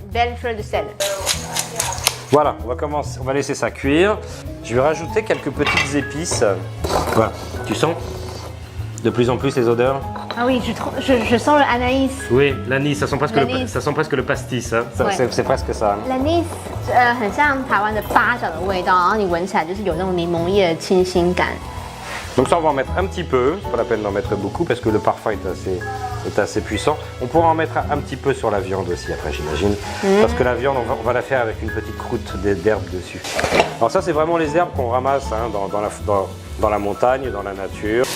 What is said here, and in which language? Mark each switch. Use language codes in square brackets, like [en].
[fr] Belle fleur de sel. Voilà, on va laisser ça cuire. Je vais rajouter quelques petites épices. Voilà, tu sens de plus en plus les odeurs? Ah oui, je sens l'anaïs. Oui, l'anis, ça sent presque le pastis. Hein. C'est presque ça. [zh] L'anis 很像台湾的八角的味道，然后你闻起来就是有那种柠檬叶的清新感。 [fr] Donc ça, on va en mettre un petit peu. C'est pas la peine d'en mettre beaucoup parce que le parfum est assez puissant. On pourra en mettre un petit peu sur la viande aussi après, j'imagine. Parce que la viande, on va la faire avec une petite croûte d'herbes dessus. Alors ça, c'est vraiment les herbes qu'on ramasse hein, dans la montagne, dans la nature.